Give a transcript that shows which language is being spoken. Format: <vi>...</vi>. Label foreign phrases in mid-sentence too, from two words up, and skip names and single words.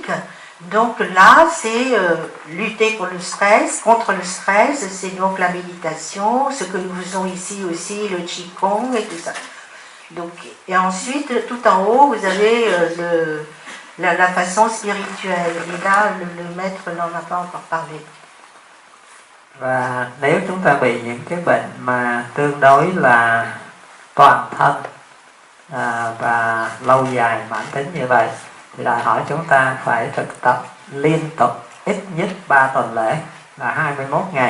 <fr>Donc là, c'est lutter contre le stress, c'est donc la méditation, ce que nous faisons ici aussi, le Qigong et tout ça. Donc, et ensuite, tout en haut, vous avez la façon spirituelle. Et là, le maître n'en a pas encore parlé.</fr> <vi>Và nếu chúng ta bị những cái bệnh mà tương đối là toàn thân và lâu dài mãn tính như vậy, thì đòi hỏi chúng ta phải thực tập liên tục ít nhất 3 tuần lễ là 21 ngày.</vi>